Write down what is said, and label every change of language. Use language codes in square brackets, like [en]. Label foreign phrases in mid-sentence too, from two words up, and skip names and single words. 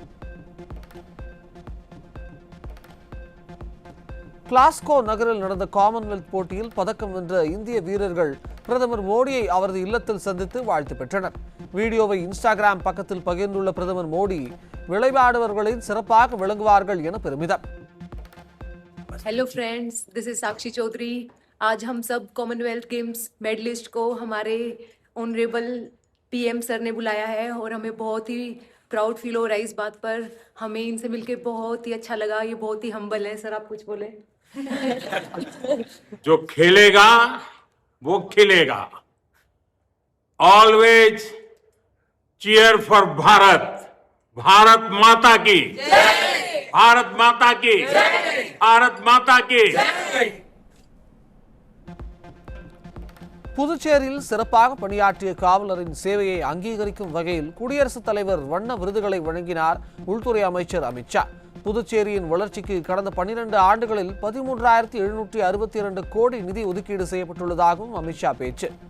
[ta] கிளாஸ்கோ நகரில் நடந்த காமன்வெல்த் போட்டியில் பதக்கம் வென்ற இந்திய வீரர்கள் பிரதமர் மோடியை அவரது இல்லத்தில் சந்தித்து வாழ்த்து பெற்றனர். வீடியோவை இன்ஸ்டாகிராம் பக்கத்தில் பகிர்ந்துள்ள பிரதமர் மோடி விளையாடுபவர்களின் சிறப்பாக விளங்குவார்கள் என பெருமிதம். [en] Hello friends, this is Sakshi Chaudhary. [hi] आज हम सब [en] Commonwealth Games medalist [hi] को हमारे [en] honourable PM sir [hi] ने बुलाया है और हमें बहुत ही [en] proud feel [hi] हो रहा है इस बात पर। हमें इनसे मिलके बहुत ही अच्छा लगा। ये बहुत ही हम्बल है। सर आप कुछ बोले? जो खेलेगा वो खिलेगा। [en] Always cheer for Bharat. [hi] भारत माता की, भारत माता की, भारत माता की। [ta] புதுச்சேரியில் சிறப்பாக பணியாற்றிய காவலரின் சேவையை அங்கீகரிக்கும் வகையில் குடியரசுத் தலைவர் வண்ண விருதுகளை வழங்கினார் உள்துறை அமைச்சர் அமித்ஷா. புதுச்சேரியின் வளர்ச்சிக்கு கடந்த 12 ஆண்டுகளில் 13,762 கோடி நிதி ஒதுக்கீடு செய்யப்பட்டுள்ளதாகவும் அமித்ஷா பேச்சு.